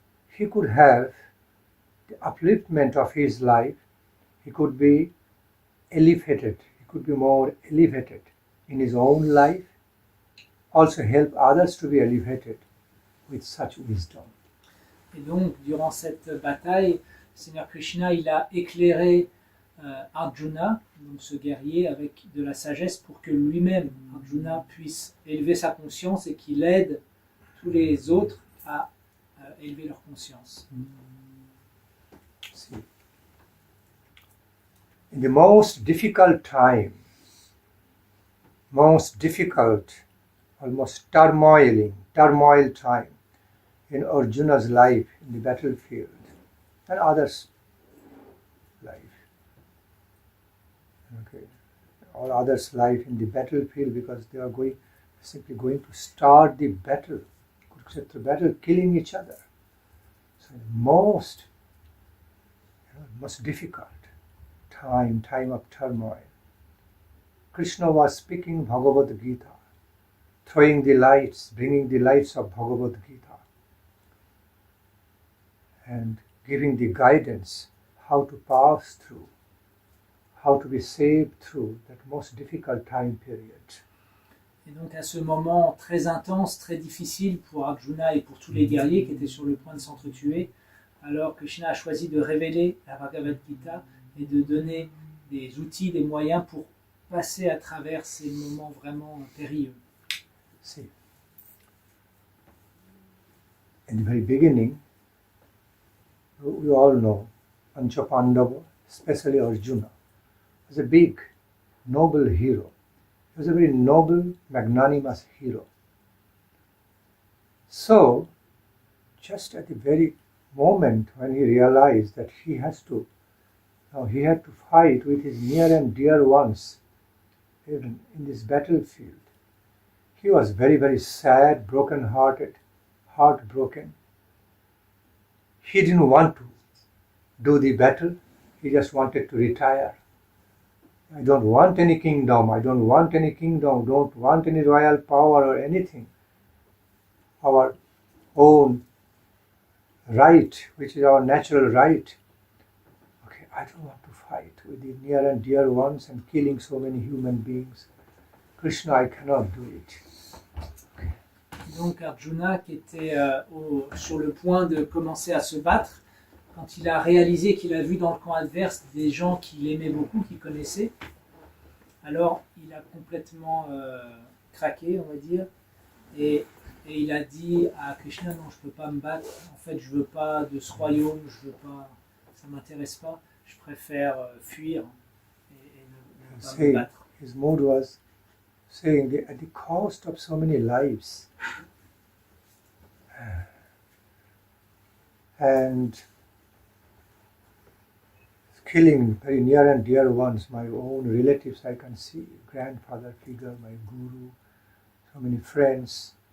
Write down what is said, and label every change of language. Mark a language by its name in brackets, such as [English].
[English] He could have the upliftment of his life, he could be elevated, he could be more elevated in his own life, also help others to be elevated with such wisdom. [French] Et donc, durant cette bataille, Seigneur Krishna, il a éclairé Arjuna, donc ce guerrier, avec de la sagesse pour que lui-même, Arjuna, puisse élever sa conscience et qu'il aide tous les autres à élever leur conscience. [English] See, in the most difficult time, most difficult, almost turmoil time in Arjuna's life in the battlefield and others' life. All others' life in the battlefield, because they are simply going to start the battle, Kuruksetra battle, killing each other. So most difficult time of turmoil. Krishna was speaking Bhagavad-gita, throwing the lights, bringing the lights of Bhagavad-gita and giving the guidance how to pass through, how to be saved through that most difficult time period. [French] Et donc à ce moment très intense, très difficile pour Arjuna et pour tous les guerriers qui étaient sur le point de s'entretuer, alors Krishna a choisi de révéler la Bhagavad-gita et de donner des outils, des moyens pour passer à travers ces moments vraiment périlleux. [English] See, in the very beginning, we all know Pancha Pandava, especially Arjuna, was a big, noble hero. He was a very noble, magnanimous hero. So, just at the very moment when he realized that he had to fight with his near and dear ones, even in this battlefield, he was very, very sad, broken-hearted, heartbroken. He didn't want to do the battle. He just wanted to retire. I don't want any kingdom. Don't want any royal power or anything. Our own right, which is our natural right. Okay, I don't want to fight with the near and dear ones and killing so many human beings. Krishna, I cannot do it. Okay. [French] Donc Arjuna, qui était sur le point de commencer à se battre, quand il a réalisé qu'il a vu dans le camp adverse des gens qu'il aimait beaucoup, qu'il connaissait, alors il a complètement craqué, on va dire, et il a dit à Krishna, non, je ne peux pas me battre, en fait je ne veux pas de ce royaume, ça ne m'intéresse pas, je préfère fuir et ne pas me battre. [English] His mood was saying that at the cost of so many lives and killing very near and dear ones, my own relatives I can see, grandfather figure, my guru, so many friends.